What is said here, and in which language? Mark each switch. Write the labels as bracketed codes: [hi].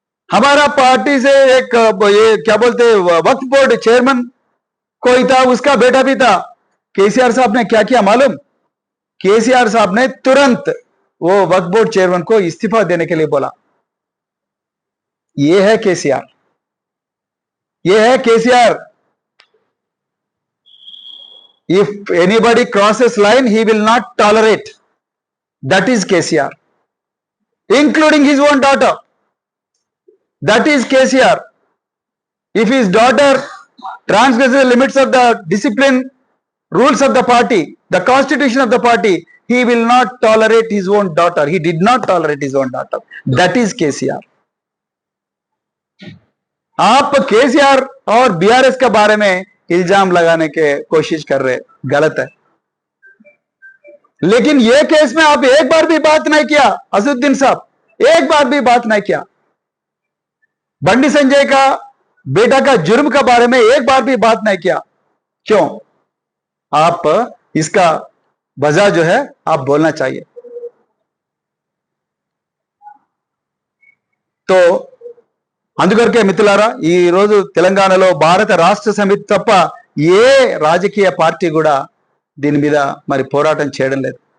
[hi] हमारा पार्टी से एक ये क्या बोलते वक्फ बोर्ड चेयरमैन कोई था, उसका बेटा भी था। केसीआर साहब ने क्या किया मालूम? केसीआर साहब ने तुरंत वो वक्फ बोर्ड चेयरमैन को इस्तीफा देने के लिए बोला। ये है केसीआर, ये है KCR. [en] If anybody crosses line, he will not tolerate. That is KCR, including his own daughter. That is KCR. If his daughter transgresses the limits of the discipline rules of the party, the constitution of the party, he will not tolerate his own daughter. He did not tolerate his own daughter. That is KCR. [hi] आप केसीआर और BRS के बारे में इल्जाम लगाने के कोशिश कर रहे, गलत है। लेकिन ये केस में आप एक बार भी बात नहीं किया, असदुद्दीन साहब, एक बार भी बात नहीं किया। बंडी संजय का बेटा का जुर्म के बारे में एक बार भी बात नहीं किया। क्यों? आप इसका वजह जो है आप बोलना चाहिए। [te] तो అందుకొరకే మిత్రులారా, ఈ రోజు తెలంగాణలో భారత రాష్ట్ర సమితి తప్ప ఏ రాజకీయ పార్టీ కూడా దీని మీద మరి పోరాటం చేయడం లేదు।